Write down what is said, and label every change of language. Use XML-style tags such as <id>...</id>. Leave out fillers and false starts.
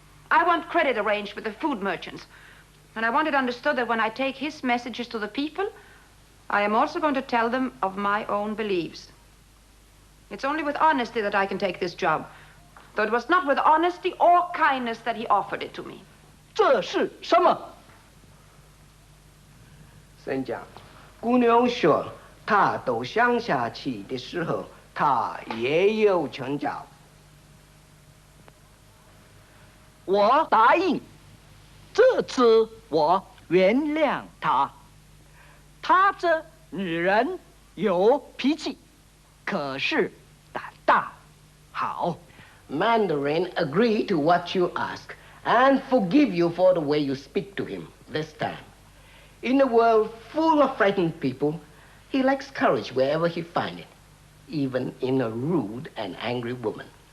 <en>I want credit arranged with the food merchants. And I want it understood that when I take his messages to the people, I am also going to tell them of my own beliefs. It's only with honesty that I can take this job. Though it was not with honesty or kindness that he offered it to me.</en> <zh>这是什么？先讲，姑娘说，她到乡下去的时候，她也有成长。我答应，这次我原谅她。她这女人有脾气，可是胆大，好。</zh> <en>Mandarin agree to what you ask and forgive you for the way you speak to him this time. In a world full of frightened people, he likes courage wherever he finds it, even in a rude and angry woman.</en>